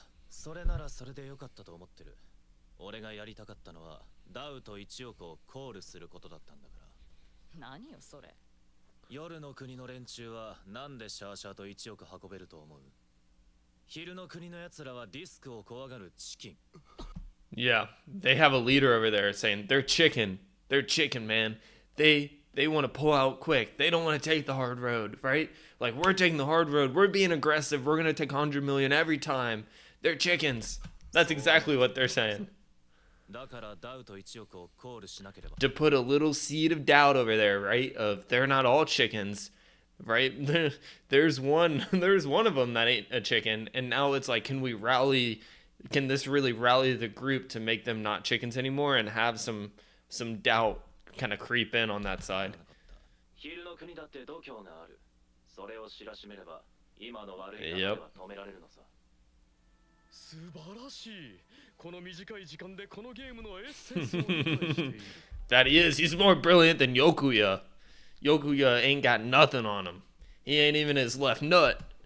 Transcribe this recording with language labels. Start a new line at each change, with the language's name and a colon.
Japanese: それならそれでよかったと思ってる。俺がやりたかったのはダウと1億をコールすることだったんだから。何よそれ。夜の国の連中はなんでシャーシャーと1億運べると思う？昼の国の奴らはリスクを怖がるチキン。
English: Yeah, they have a leader over there saying they're chicken. They're chicken, man. They want to pull out quick. They don't want to take the hard road, right? Like, we're taking the hard road. We're being aggressive. We're going to take 100 million every time. They're chickens. That's exactly what they're saying.
Japanese: だからダウト1億をコールしなければ。
English: To put a little seed of doubt over there, right? Of they're not all chickens, right? There's one of them that ain't a chicken, and now it's like, can this really rally the group to make them not chickens anymore and have some doubt kind of creep in on that side?
Japanese: 昼の国だって度胸がある。それを知らしめれば今の悪い流れは止められるのさ。素晴らしい。この短い時間でこのゲームのエッセンスを理解している。
English: That he is. He's more brilliant than Yokuya. Yokuya ain't got nothing on him. He ain't even his left nut.